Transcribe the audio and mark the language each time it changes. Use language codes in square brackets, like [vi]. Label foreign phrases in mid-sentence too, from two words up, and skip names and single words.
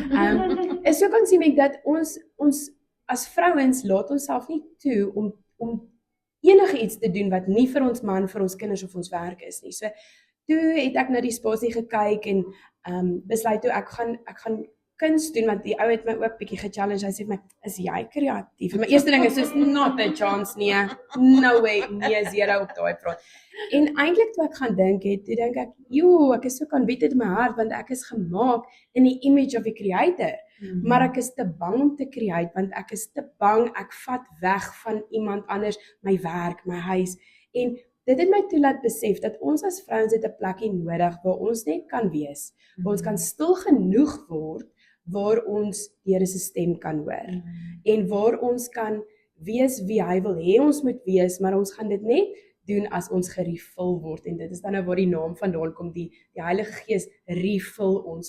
[af] Is [en] so consuming [af] dat ons as vrouens laat ons self nie toe om enige iets te doen wat nie vir ons man, vir ons kinders of ons werk is nie. So toe het ek na die spasie gekyk en besluit toe ek gaan kuns doen, want die ou het my ook bietjie gechallenge. Hy sê vir my, is jy kreatief? En my eerste ding is soos, [en] not a chance nie, no way, [af] nee, zero op daai praat. En eintlik toe ek gaan dink het, toe dink ek, ek is so convicted in my hart, want ek is gemaak in die [en] image of the creator, [af] maar ek is te bang om te create, want ek is te bang, ek vat weg van iemand anders, my werk, my huis, en dit het my toe laat besef, dat ons as vrouens het 'n plekkie nodig, waar ons net kan wees, waar ons kan stil genoeg word, waar ons die Here se stem kan hoor, en waar ons kan wees wie hy wil hê ons moet wees, maar ons gaan dit net doen as ons gerefill word, en dit is dan nou waar die naam vandaan kom, die Heilige Gees refill ons.